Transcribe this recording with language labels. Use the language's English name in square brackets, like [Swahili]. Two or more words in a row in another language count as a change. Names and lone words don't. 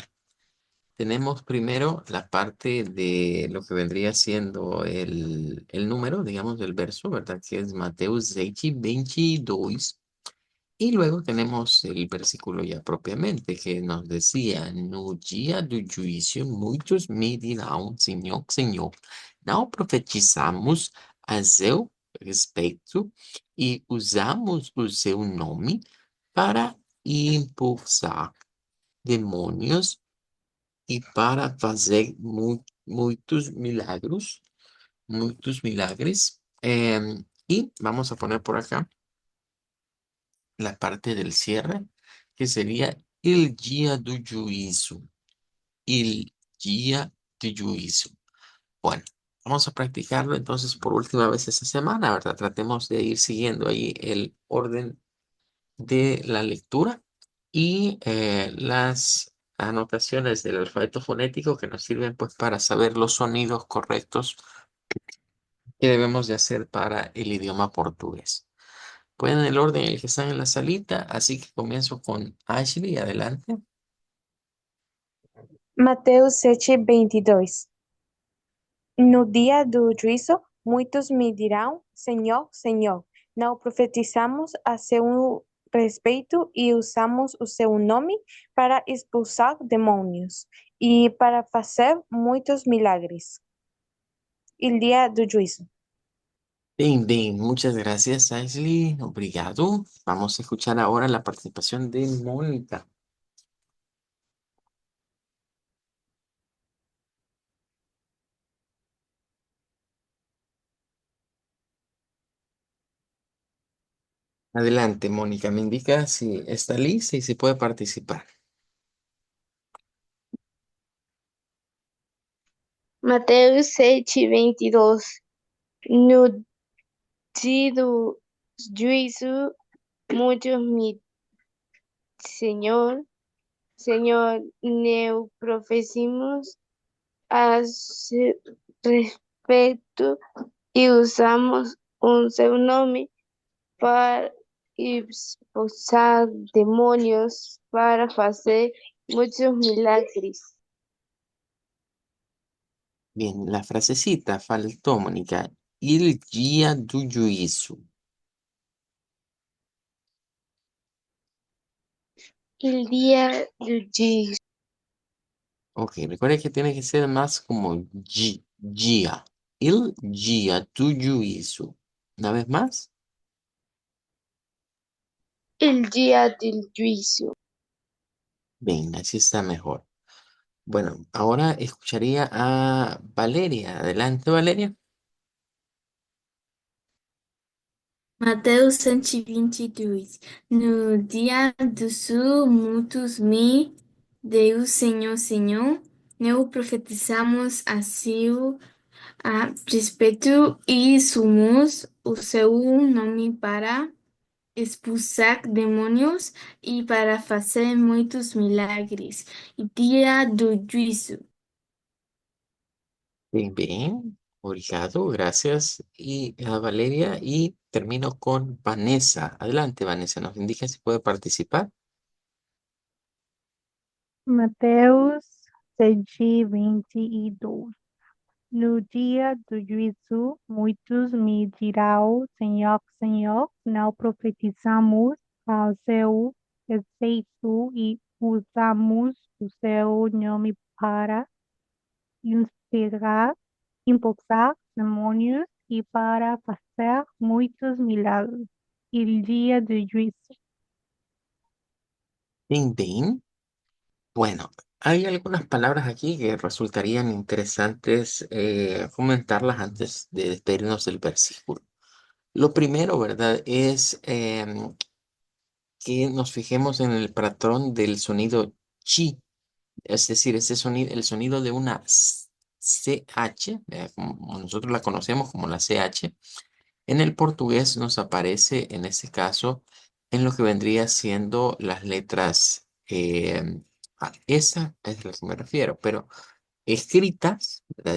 [Spanish] Tenemos primero la parte de lo que vendría siendo el número, digamos, del verso, ¿verdad? Que es Mateo 6:22. Y luego tenemos el versículo ya propiamente, que nos decía, [Portuguese] no dia do juízo, muitos me dirão, Senhor, Senhor, não profetizamos a seu respeito e usamos o seu nome para impulsar demônios e para fazer muitos milagres. [Spanish] Y vamos a poner por acá la parte del cierre, que sería el día [Portuguese] do juízo. El día do juízo. [Spanish] Bueno, vamos a practicarlo entonces por última vez esta semana, ¿verdad? Tratemos de ir siguiendo ahí el orden de la lectura y las anotaciones del alfabeto fonético que nos sirven pues para saber los sonidos correctos que debemos de hacer para el idioma portugués. Pueden el orden en el que están en la salita, así que comienzo con Ashley, adelante. [Portuguese] Mateus 7:22. No dia do juízo, muitos me dirão, Senhor, Senhor, não profetizamos a seu respeito e usamos o seu nome para expulsar demônios e para fazer muitos milagres. El dia do juízo. [Spanish] Bien, bien, muchas gracias, Ashley. Obrigado. Vamos a escuchar ahora la participación de Mónica. Adelante, Mónica. Me indica si está lista y si puede participar. [Portuguese] Mateus 7:22. No dia do juízo, muitos me Senhor, Senhor, não profetizamos a seu respeito e usamos o seu nome para expulsar demônios, para fazer muitos milagres. [Spanish] Bien, la frasecita faltó, Mónica. [Portuguese] El día do juízo. El dia do juízo. [Spanish] Ok, recuerde que tiene que ser más como día. [Portuguese] El día do juízo. [Spanish] Una vez más. [Portuguese] El dia do juízo. [Spanish] Bien, así está mejor. Bueno, ahora escucharía a Valeria. Adelante, Valeria. [Portuguese] Mateus 122. No dia do sul, muitos me Deus, Senhor, Senhor, não profetizamos a respeito e usamos o seu nome para expulsar demônios e para fazer muitos milagres. E dia do juízo. [Spanish] Bien, bien. Obrigado, gracias. Y a Valeria. Y termino con Vanessa. Adelante, Vanessa. Nos indica si puede participar. [Portuguese] Mateus 7:22. No dia do juízo, muitos me dirão, Senhor, Senhor, não profetizamos ao seu respeito e usamos o seu nome para inspirar, impulsar demônios e para fazer muitos milagres. El dia do juízo. [Spanish] Bien, bien. Bueno, hay algunas palabras aquí que resultarían interesantes comentarlas antes de despedirnos del versículo. Lo primero, ¿verdad? Es que nos fijemos en el patrón del sonido chi, es decir, ese sonido, el sonido de una CH, como nosotros la conocemos como la CH, en el portugués nos aparece en este caso en lo que vendría siendo las letras, a esa es a la que me refiero, pero escritas, ¿verdad?